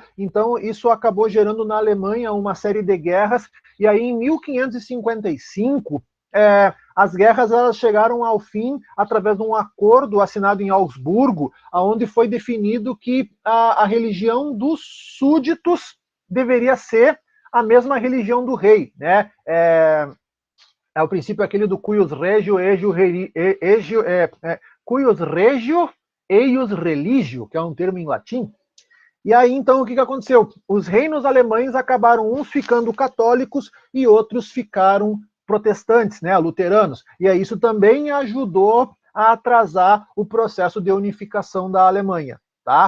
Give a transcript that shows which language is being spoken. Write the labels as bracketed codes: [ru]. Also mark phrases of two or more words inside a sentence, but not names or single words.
[pt] Então isso acabou gerando na Alemanha uma série de guerras, e aí em 1555 as guerras elas chegaram ao fim através de um acordo assinado em Augsburgo, onde foi definido que a religião dos súditos deveria ser a mesma religião do rei, né? É o princípio aquele do [la] cuius regio, cuius regio, eius religio, [pt] que é um termo em latim. E aí, então, o que aconteceu? Os reinos alemães acabaram uns ficando católicos e outros ficaram protestantes, né, luteranos. E aí isso também ajudou a atrasar o processo de unificação da Alemanha, tá?